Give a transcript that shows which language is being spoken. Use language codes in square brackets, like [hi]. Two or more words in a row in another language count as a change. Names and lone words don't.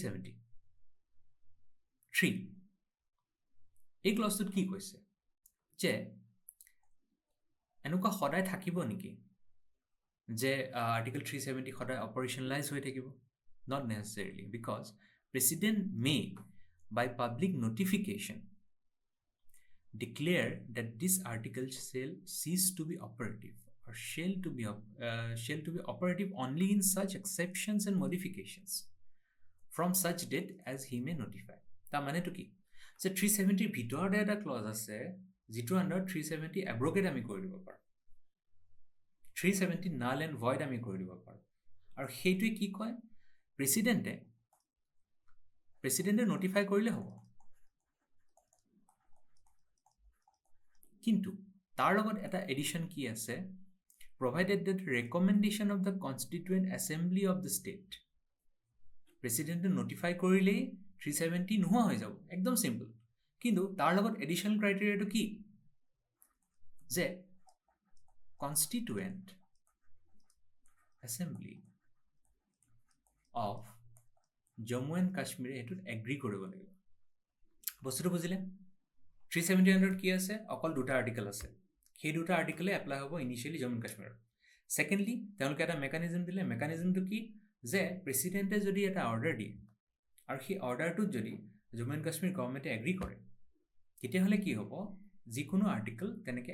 [as] 373 এই ক্লজটোত কি কৈছে যে এনেকুৱা সদায় থাকিব নেকি যে আৰ্টিকল 370 সদায় অপাৰেশ্যনেলাইজ হৈ থাকিব [en] not necessarily because president may by public notification declare that this article shall cease to be operative or shall to be operative only in such exceptions and modifications from such date as he may notify [as] তা মানে তো কি [en] so 370 [as] ভিতৰতে এটা ক্লজ আছে যিটো আন্ডাৰ 370 abrogate আমি কৰি দিব পাৰো 370 [en] null and void [as] আমি কৰি দিব পাৰো আৰু সেইটোৱে কি কয় প্ৰেচিডেণ্টে নোটিফাই কৰিলে হ'ব কিন্তু তাৰ লগত এটা এডিশ্যন কি আছে [en] provided that recommendation of the constituent assembly of the state [as] প্ৰেচিডেণ্টে নোটিফাই কৰিলেই 370 নোহোৱা হৈ যাব একদম চিম্পল কিন্তু তাৰ লগত [en] addition criteriaটো [as] কি যে [en] constituent assembly [as] of জম্মু এণ্ড কাশ্মীৰে এইটোত এগ্ৰি কৰিব লাগিব বস্তুটো বুজিলে 370 আণ্ডাৰত কি আছে অকল দুটা আৰ্টিকল আছে সেই দুটা আৰ্টিকলে এপ্লাই হ'ব ইনিচিয়েলি জম্মু এণ্ড কাশ্মীৰত ছেকেণ্ডলি তেওঁলোকে এটা মেকানিজম দিলে মেকানিজমটো কি যে প্ৰেচিডেণ্টে যদি এটা অৰ্ডাৰ দিয়ে আৰু সেই অৰ্ডাৰটোত যদি জম্মু এণ্ড কাশ্মীৰ গভৰ্ণমেণ্টে এগ্ৰি কৰে তেতিয়াহ'লে কি হ'ব যিকোনো আৰ্টিকল তেনেকৈ